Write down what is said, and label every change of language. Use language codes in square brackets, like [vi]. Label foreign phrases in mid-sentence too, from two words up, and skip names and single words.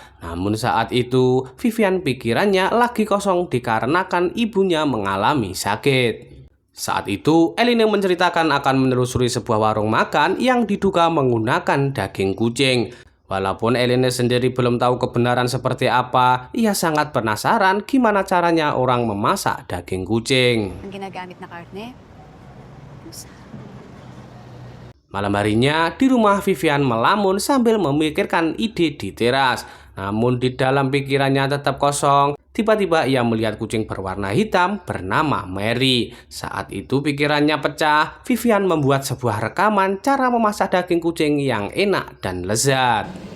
[id] Namun saat itu Vivian pikirannya lagi kosong dikarenakan ibunya mengalami sakit. Saat itu, Eline menceritakan akan menelusuri sebuah warung makan yang diduga menggunakan daging kucing. Walaupun Eline sendiri belum tahu kebenaran seperti apa, ia sangat penasaran gimana caranya orang memasak daging kucing. [tl] Ang ginagamit na karne? [id] Malam harinya, di rumah Vivian melamun sambil memikirkan ide di teras. Namun di dalam pikirannya tetap kosong. Tiba-tiba ia melihat kucing berwarna hitam bernama Mary. Saat itu pikirannya pecah. Vivian membuat sebuah rekaman cara memasak daging kucing yang enak dan lezat.